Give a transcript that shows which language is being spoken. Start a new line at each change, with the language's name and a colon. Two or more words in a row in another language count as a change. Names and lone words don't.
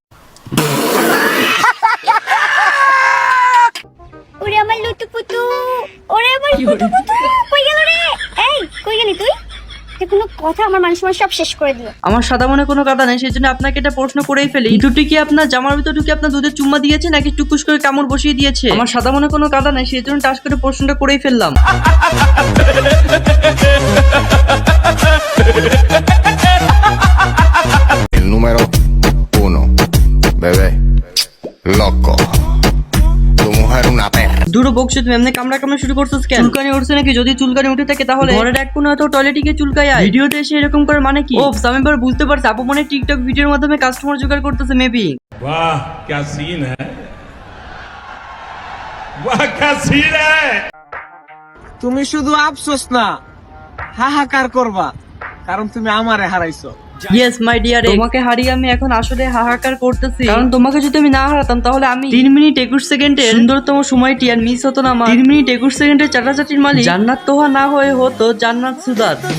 Bangla: ওরে আমার লুতুপুতু, ওরে আমার লুতুপুতু, কই গেল রে? এই কই গেলি তুই? কোনো কথা আমার মানুষ সব শেষ করে দিল। আমার সাদা মনে কোনো কথা নেই, সেজন্য আপনাকে এটা প্রশ্ন করেই ফেলি, দুটি কি আপনার জামার ভিতর ঢুকে আপনার দুধের চুম্মা দিয়েছে নাকি টুকুস করে কামড় বসিয়ে দিয়েছে? আমার সাদা মনে কোনো কথা নেই, সেজন্য টাস করে প্রশ্নটা করেই ফেললাম।
Spanish: El número 1, bebé, loco. Tu mujer una perra.
Bangla: দুটো বকছে তুমি এমনি কামড়া শুরু করছিস কেন? চুলকানি উঠছে নাকি? যদি চুলকানি উঠে থাকে তাহলে ঘরের এক কোণে তো টয়লেটে গিয়ে চুলকায় আয়, ভিডিওতে এসে এরকম করে মানে কি? ও আমি এবার বুঝতে পারছি, আপু মনে টিকটক ভিডিওর মাধ্যমে কাস্টমার জোগাড় করতেছে মেবি।
Hindi: वाह क्या सीन है, वाह क्या सीन है।
Bangla: তুমি শুধু আফসোস না হাহাকার করবা, কারণ তুমি আমারে হারাইছো।
English: yes my dear,
Bangla: তোমাকে হারিয়ে আমি এখন আসলে হাহাকার করতেছি, কারণ তোমাকে যদি আমি না হারাতাম তাহলে আমি 3 মিনিট 21 সেকেন্ডের সুন্দরতম সময়টি আর মিস হতো না আমার। 3 মিনিট 21 সেকেন্ডের চাটাচাটির মালিক জান্নাত তোহা না হয়ে হতো জান্নাত সুদার।